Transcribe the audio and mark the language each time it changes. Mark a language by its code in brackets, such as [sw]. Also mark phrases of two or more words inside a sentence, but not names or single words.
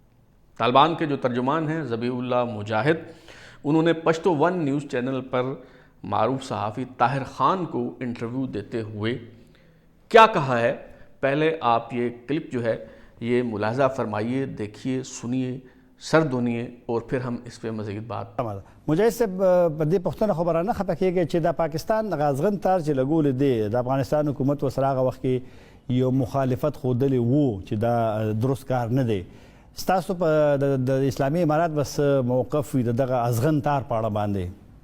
[ur] طالبان کے جو ترجمان ہیں ذبیح اللہ مجاہد، انہوں نے پشتو ون نیوز چینل پر معروف صحافی طاہر خان کو انٹرویو دیتے ہوئے کیا کہا ہے، پہلے آپ یہ کلپ جو ہے یہ ملاحظہ فرمائیے، دیکھیے، سنیے، سر دھونیے اور پھر ہم اس پہ مزید بات. [ps] مجاهد صاحب په دې پوښتنه خبره نه خفه کېږي چې د پاکستان دغه ازغن تار چې لګولې دی د افغانستان حکومت ورسره هغه وخت کې یو مخالفت ښودلی وو چې دا درست کار نه دی. ستاسو په د اسلامي امارات بس موقف وي د دغه ازغن تار په اړه باندې؟